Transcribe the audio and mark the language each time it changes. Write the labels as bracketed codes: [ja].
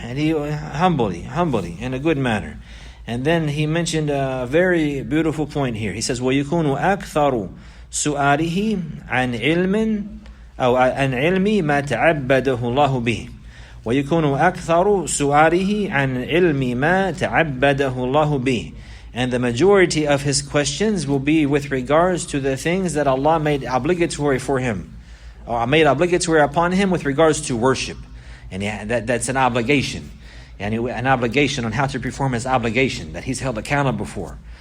[en] And he humbly, in a good manner. And then he mentioned a very beautiful point here. He says, [ar] وَيَكُونُ أَكْثَرُ سُؤَالِهِ عَنْ عِلْمٍ أو عن علم ما تعبده الله به ويكون أكثر سؤاله عن علم ما تعبده الله به. [en] And the majority of his questions will be with regards to the things that Allah made obligatory for him, or made obligatory upon him with regards to worship. And that's an obligation. And an obligation on how to perform his obligation that he's held accountable for.